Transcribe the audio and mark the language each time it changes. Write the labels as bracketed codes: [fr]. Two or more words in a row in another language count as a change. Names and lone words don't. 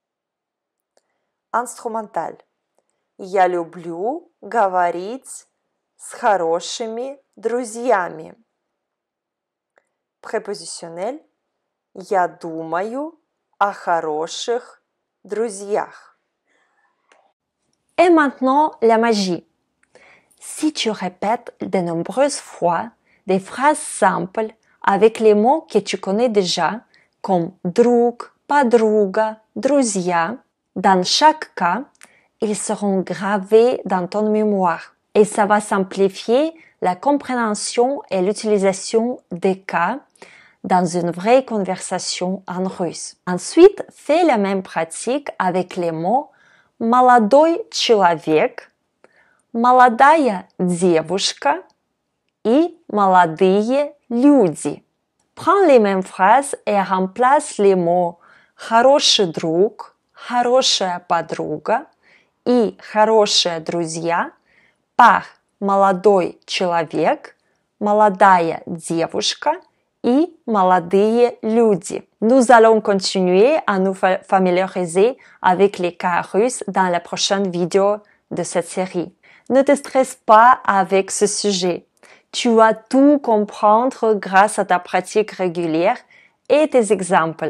[ru] Инструменталь. Я люблю говорить с хорошими друзьями. Prépositionnel. Я думаю о хороших друзьях. [fr] Et maintenant, la magie. Si tu répètes de nombreuses fois des phrases simples avec les mots que tu connais déjà, comme [ru] друг, подруга, друзья, [fr] dans chaque cas, ils seront gravés dans ton mémoire et ça va simplifier la compréhension et l'utilisation des cas dans une vraie conversation en russe. Ensuite, fais la même pratique avec les mots [ru] молодой человек, молодая девушка [fr] et [ru] молодые люди. [fr] Prends les mêmes phrases et remplace les mots [ru] хороший друг, хорошая подруга и хорошие друзья [fr] par [ru] молодой человек, молодая девушка [fr] et [ru] молодые люди. [fr] Nous allons continuer à nous familiariser avec les cas russes dans la prochaine vidéo de cette série. Ne te stresse pas avec ce sujet. Tu vas tout comprendre grâce à ta pratique régulière et tes exemples.